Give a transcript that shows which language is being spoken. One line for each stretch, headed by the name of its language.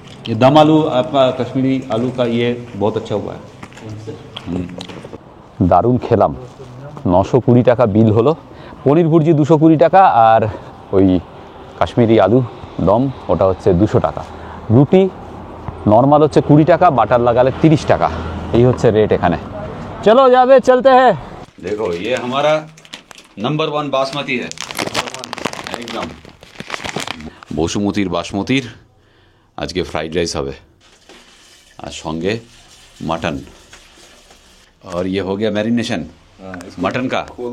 Hindi: ये दम आलू आपका कश्मीरी आलू का ये बहुत अच्छा हुआ है।
Bangla: দারুণ খেলাম। 920 টাকা বিল হলো। পনির ভুর্জি 220 টাকা, আর ওই কাশ্মীরি আলু দম ওটা হচ্ছে 200 টাকা। রুটি নর্মাল হচ্ছে 20 টাকা, বাটার লাগালে 30 টাকা। এই হচ্ছে রেট এখানে। চলো যাবে চলতে হ্যাঁ। দেখো
Hindi: ये हमारा नंबर 1 बासमती है एकदम।
Bangla: বসুমতির বাসমতির আজকে ফ্রাইড রাইস হবে, আর সঙ্গে मटन।
Hindi: और ये हो गया मैरिनेशन मटन का।